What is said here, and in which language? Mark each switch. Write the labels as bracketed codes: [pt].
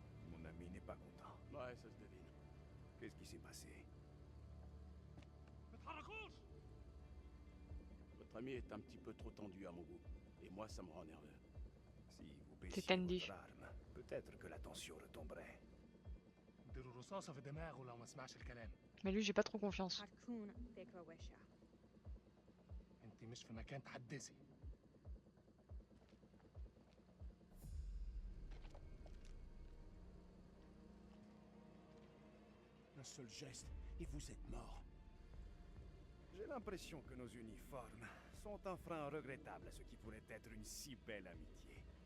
[fr] Mon ami n'est pas content. Ouais, ça se devine. Qu'est-ce qui s'est passé? Votre ami est un petit peu trop tendu à mon goût. Et moi, ça me rend nerveux. Si vous baissiez tendu. votre arme, peut-être que la tension retomberait. [ar] نديروا رصاصة في دماغه لو ما سمعش الكلام. [fr] Mais lui, j'ai pas trop confiance. [ar] انت مش في مكان تحدثي. [fr] Un seul geste et vous êtes mort. J'ai l'impression que nos uniformes sont un frein regrettable à ce qui pourrait être une si belle amitié.